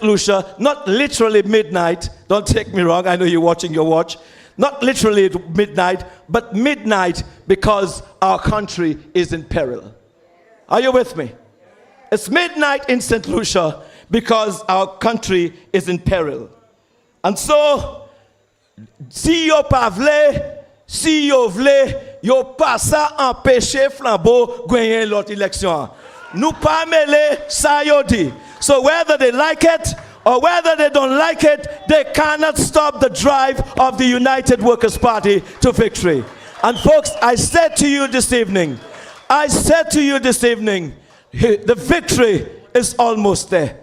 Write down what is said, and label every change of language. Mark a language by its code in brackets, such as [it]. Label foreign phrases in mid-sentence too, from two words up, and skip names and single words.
[en] Lucia, not literally midnight, don't take me wrong, I know you're watching your watch, not literally midnight, but midnight because our country is in peril. Are you with me? It's midnight in St. Lucia because our country is in peril. And so, [acf] si yo pa vle, si yo vle, yo pa sa empêcher flambeau gagner l'autre élection. Nou pa mele sa yo di. [en] So whether they like it or whether they don't like it, they cannot stop the drive of the United Workers' Party to victory. And folks, I said to you this evening, the victory is almost there.